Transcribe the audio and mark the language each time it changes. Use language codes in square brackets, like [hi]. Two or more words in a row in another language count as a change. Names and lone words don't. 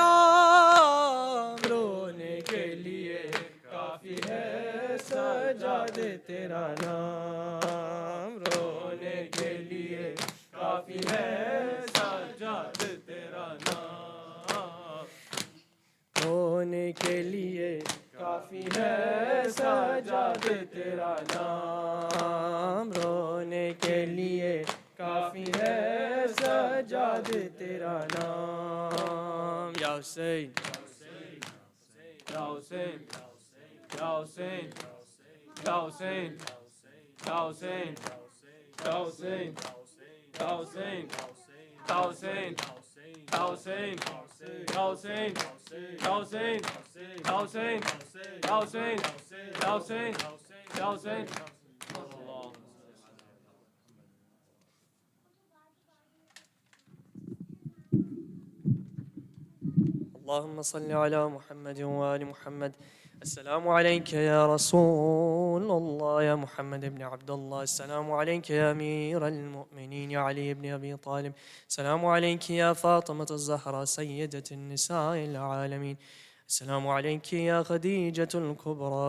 [ur] شام رونے کے لیے کافی ہے سجاد تیرا نام رونے کے لیے کافی ہے سجاد تیرا نام رونے کے لیے کافی ہے سجاد تیرا نام رونے کے لیے کافی ہے سجاد تیرا نام یا حسین یا حسین یا حسین یا حسین یا حسین یا حسین یا حسین یا حسین یا حسین یا حسین یا حسین یا حسین یا حسین یا حسین یا حسین [ar] اللهم صل على محمد وآل محمد السلام عليك يا رسول الله يا محمد بن عبد الله السلام عليك يا أمير المؤمنين يا علي بن أبي طالب السلام عليك يا فاطمة الزهراء سيدة النساء العالمين السلام عليك يا خديجة الكبرى